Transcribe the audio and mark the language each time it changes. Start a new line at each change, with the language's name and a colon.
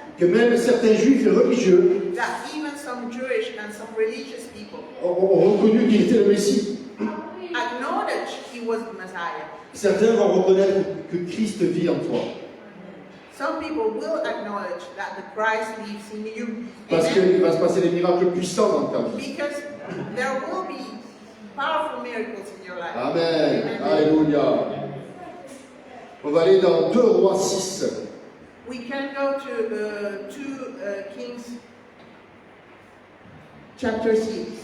French: que même certains juifs et religieux
English: that even some Jewish and some religious people
French: ont reconnu qu'il était le Messie.
English: acknowledged he was the Messiah.
French: Certains vont reconnaître que Christ vit en toi.
English: Some people will acknowledge that the Christ lives in you.
French: Parce
English: Amen.
French: qu'il va se passer des miracles puissants dans ta vie.
English: Because there will be powerful miracles in your life.
French: Amen. Alléluia. On va aller dans 2 Rois 6.
English: We can go to 2 Kings chapter 6.